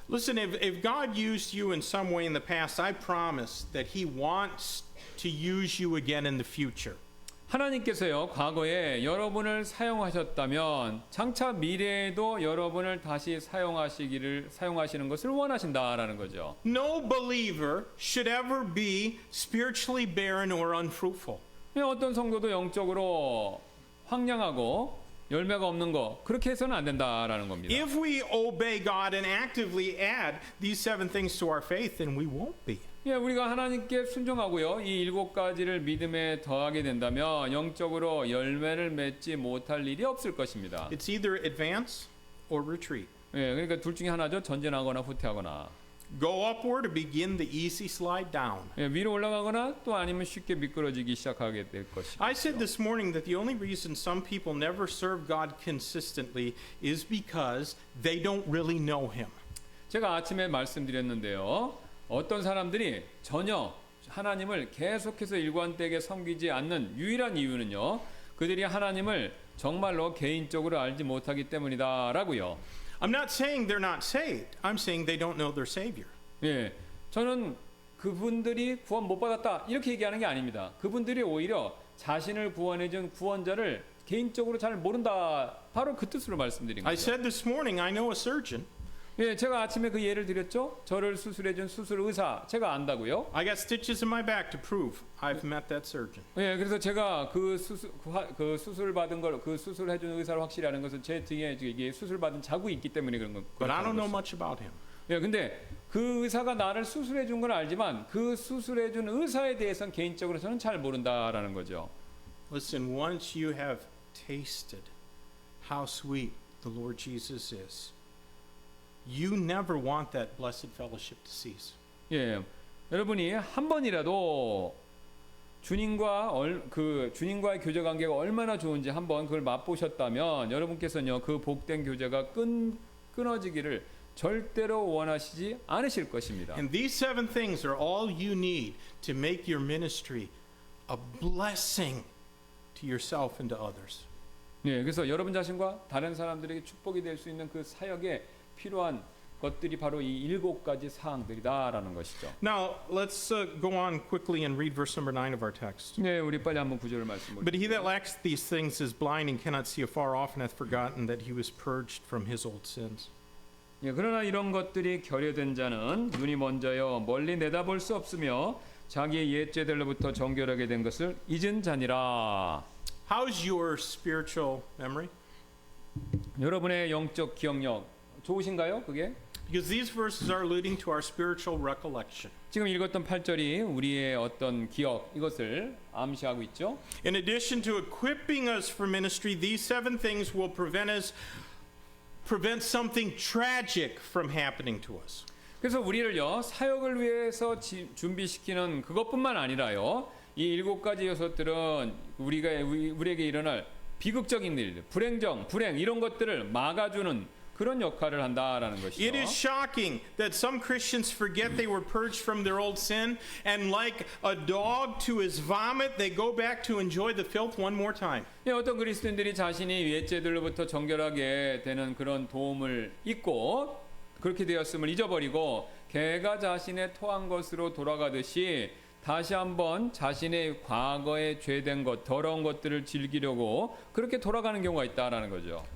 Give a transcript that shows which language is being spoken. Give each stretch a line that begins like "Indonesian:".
English: Listen, if God used you in some way in the past, I promise that He wants to use you again in the future.
Korean: 하나님께서요, 과거에 여러분을 사용하셨다면 장차 미래에도 여러분을 다시 사용하시는 것을 원하신다라는 거죠.
English: No believer should ever be spiritually barren or unfruitful.
Korean: 어떤 성도도 영적으로 황량하고 열매가 없는 거 그렇게 해서는 안 된다라는 겁니다.
English: If we obey God and actively add these 7 things to our faith, then we won't be.
Korean: 예, 우리가 하나님께 순종하고요. 이 7가지를 믿음에 더하게 된다면 영적으로 열매를 맺지 못할 일이 없을 것입니다.
English: It's either advance or retreat.
Korean: 예, 그러니까 둘 중에 하나죠. 전진하거나 후퇴하거나.
English: Go upward or begin the easy slide down.
Korean: 예, 위로 올라가거나 또 아니면 쉽게 미끄러지기 시작하게 될 것입니다.
English: I said this morning that the only reason some people never serve God consistently is because they don't really know Him.
Korean: 제가 아침에 말씀드렸는데요. 어떤 사람들이 전혀 하나님을 계속해서 일관되게 섬기지 않는 유일한 이유는요. 그들이 하나님을 정말로 개인적으로 알지 못하기 때문이다라고요.
English: I'm not saying they're not saved. I'm saying they don't know their Savior.
Korean: 예, 저는 그분들이 구원 못 받았다 이렇게 얘기하는 게 아닙니다. 그분들이 오히려 자신을 구원해준 구원자를 개인적으로 잘 모른다. 바로 그 뜻으로 말씀드린
English: I
Korean: 거죠.
English: said this morning, I know a surgeon.
Korean: 예, 제가 아침에 그 예를 드렸죠. 저를 수술해준 수술 의사 제가 안다고요.
English: I got stitches in my back to prove I've met that surgeon.
Korean: 예, 그래서 제가 그 수술 받은 걸 그 수술해준 의사를 확실히 아는 것은 제 등에 이게 수술 받은 자국이 있기 때문에 그런 거.
English: But I don't know much about him.
Korean: 예, 근데 그 의사가 나를 수술해준 건 알지만 그 수술해준 의사에 대해서는 개인적으로 저는 잘 모른다라는 거죠.
English: Listen, once you have tasted how sweet the Lord Jesus is, you never want that blessed fellowship to cease.
Korean: 예, 여러분이 한 번이라도 주님과의 교제 관계가 얼마나 좋은지 한번 그걸 맛보셨다면 여러분께서는요 그 복된 교제가 끊어지기를 절대로 원하시지 않으실 것입니다.
English: And these 7 things are all you need to make your ministry a blessing to yourself and to others.
Korean: 예, 그래서 여러분 자신과 다른 사람들에게 축복이 될 수 있는 그 사역에 필요한 것들이 바로 이 7가지 사항들이다라는 것이죠.
English: Now, let's go on quickly and read verse number 9 of our text.
Korean: 네, 우리 빨리 한번 구절을 말씀드릴게요.
English: But he that lacks these things is blind and cannot see afar off and hath forgotten that he was purged from his old sins.
Korean: 예, 그러나 이런 것들이 결여된 자는 눈이 먼저요 멀리 내다볼 수 없으며 자기의 옛죄들로부터 정결하게 된 것을 잊은 자니라.
English: How's your spiritual memory?
Korean: 여러분의 영적 기억력 좋으신가요? 그게?
English: Because these verses are alluding to our spiritual recollection.
Korean: 지금 읽었던 8절이 우리의 어떤 기억 이것을 암시하고 있죠.
English: In addition to equipping us for ministry, these 7 things will prevent something tragic from happening to us.
Korean: 그래서 우리를요 사역을 위해서 준비시키는 그것뿐만 아니라요 이 7가지 요소들은 우리에게 일어날 비극적인 일, 불행 이런 것들을 막아주는 그런 역할을 한다라는 것이죠.
English: It is shocking that some Christians forget they were purged from their old sin, and like a dog to his vomit, they go back to enjoy the filth one more time.
Korean: 예, 어떤 그리스도인들이 자신이 옛죄들로부터 정결하게 되는 그런 도움을 잊고 그렇게 되었음을 잊어버리고 개가 자신의 토한 것으로 돌아가듯이 다시 한번 자신의 과거에 죄된 것, 더러운 것들을 즐기려고 그렇게 돌아가는 경우가 있다라는 거죠.